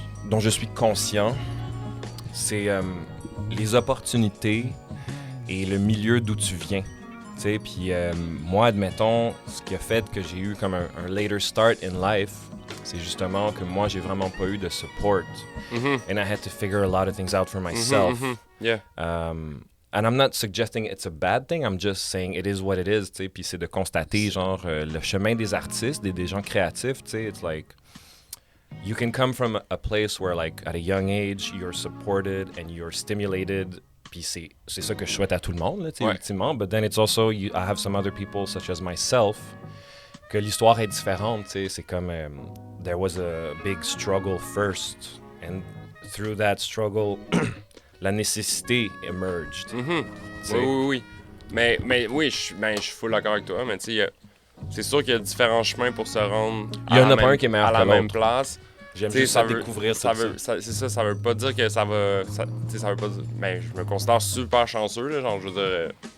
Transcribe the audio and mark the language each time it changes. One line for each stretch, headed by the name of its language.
French: dont je suis conscient, c'est les opportunités et le milieu d'où tu viens. Puis moi, admettons, ce qui a fait que j'ai eu comme un
English: later start in life,
French: c'est justement que moi, j'ai vraiment pas eu de support.
English: And I had to figure a lot of things out for myself. Yeah. And I'm not suggesting it's a bad thing, I'm just saying it is what it is,
French: tu sais. Puis c'est de constater, genre, le chemin des artistes, des gens créatifs, tu sais,
English: it's like, you can come from a place where, like, at a young age, you're supported and you're stimulated.
French: Puis c'est ça que je souhaite à tout le monde, tu sais, ultimement.
English: But then it's also, I have some other people, such as myself,
French: que l'histoire est différente, tu sais. C'est comme,
English: there was a big struggle first, and through that struggle...
French: la nécessité
English: emerged.
French: Oui. Mais oui, je suis full d'accord avec toi, mais tu sais, c'est sûr qu'il y a différents chemins pour se rendre il y en a pas un qui est meilleur à la même place. J'aime juste ça découvrir ça. Ça veut pas dire que ça va... Ça veut pas dire... Ben, je me considère super chanceux, là, genre, je veux dire...